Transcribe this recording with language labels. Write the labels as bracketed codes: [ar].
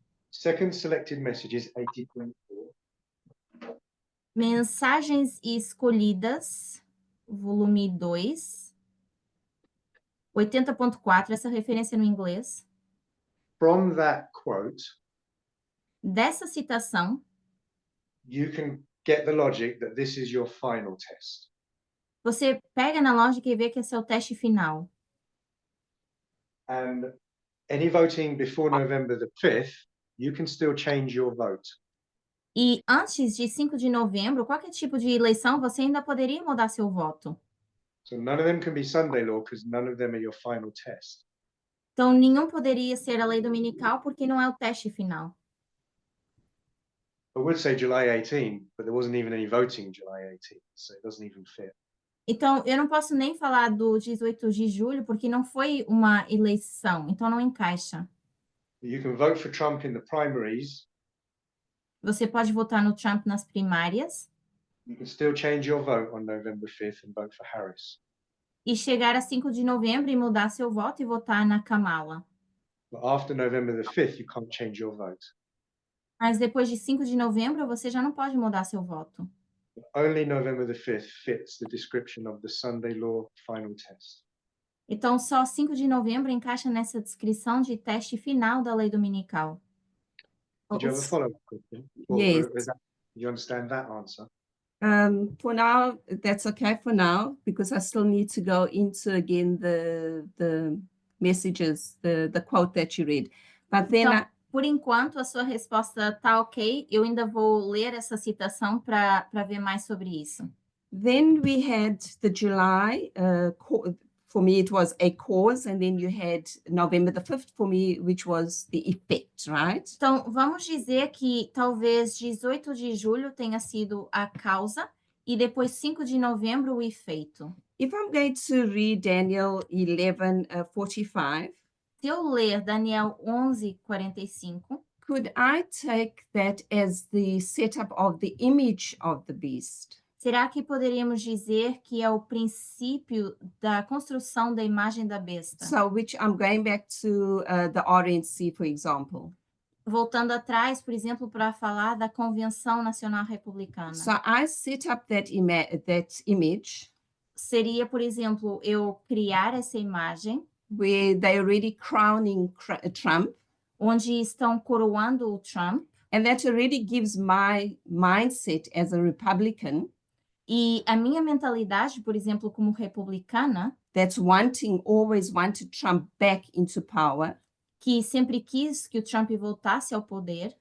[en] Second selected messages 80.4. [pt] Mensagens escolhidas, volume 2, 80.4, essa referência no inglês. [en] From that quote, [pt] Dessa citação, [en] you can get the logic that this is your final test. [pt] você pega na lógica e vê que esse é o teste final. [en] And any voting before November the 5th, you can still change your vote. [pt] E antes de 5 de novembro, qualquer tipo de eleição, você ainda poderia mudar seu voto. [en] So none of them can be Sunday law because none of them are your final test. [pt] Então, nenhum poderia ser a lei dominical porque não é o teste final. [en] I would say July 18, but there wasn't even any voting July 18, so it doesn't even fit. [pt] Então, eu não posso nem falar do 18 de julho porque não foi uma eleição, então não encaixa. [en] You can vote for Trump in the primaries. [pt] Você pode votar no Trump nas primárias [en] You can still change your vote on November 5th and vote for Harris. [pt] e chegar a 5 de novembro e mudar seu voto e votar na Kamala. [en] But after November the 5th, you can't change your vote. [pt] Mas depois de 5 de novembro, você já não pode mudar seu voto. [en] Only November the 5th fits the description of the Sunday law final test. [pt] Então, só 5 de novembro encaixa nessa descrição de teste final da lei dominical. [en] Did you have a follow-up question? Yes. Did you understand that answer? For now, that's okay for now, because I still need to go into again the messages, the quote that you read. But then [pt] Então, por enquanto, a sua resposta tá ok. Eu ainda vou ler essa citação para ver mais sobre isso. [en] then we had the July for me, it was a cause, and then you had November the 5th for me, which was the effect, right? [pt] Então, vamos dizer que talvez 18 de julho tenha sido a causa e depois 5 de novembro o efeito. [en] If I'm going to read Daniel 11:45, [pt] Se eu ler Daniel 11:45, [en] could I take that as the setup of the image of the beast? [pt] será que poderíamos dizer que é o princípio da construção da imagem da besta? [en] So, which I'm going back to the RNC, for example. [pt] Voltando atrás, por exemplo, para falar da Convenção Nacional Republicana. [en] So I set up that image [pt] Seria, por exemplo, eu criar essa imagem [en] where they're already crowning Trump, [pt] onde estão coroando o Trump, [en] and that already gives my mindset as a Republican [pt] e a minha mentalidade, por exemplo, como republicana, [en] that's always wanted Trump back into power, [pt] que sempre quis que o Trump voltasse ao poder,